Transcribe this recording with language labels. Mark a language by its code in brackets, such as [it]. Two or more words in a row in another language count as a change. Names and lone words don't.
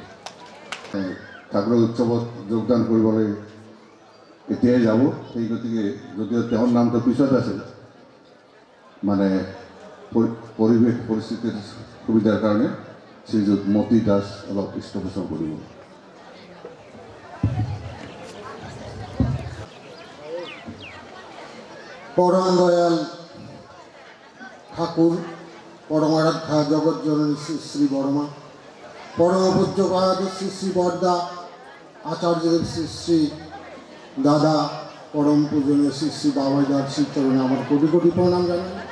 [as] সাগৰ উৎসৱত যোগদান কৰিবলৈ এতিয়াই যাব, সেই গতিকে যদিও তেওঁৰ নামটো পিছত আছিল, মানে পৰিৱেশ পৰিস্থিতিৰ সুবিধাৰ কাৰণে শ্ৰীযুত মতি দাস অলপ পৃষ্ঠপোষণ কৰিব। [bn] পরম দয়াল ঠাকুর, পরমারাধ্যা জগৎজননী শ্রী শ্রী বর্মা, পরম পূজ্যপাদ শ্রী শ্রী বরদা, আচার্যদেব শ্রী শ্রী দাদা, পরম পূজনীয় শ্রী শ্রী বাবাইদার শ্রীচরণে আমার কোটি কোটি প্রণাম জানাই।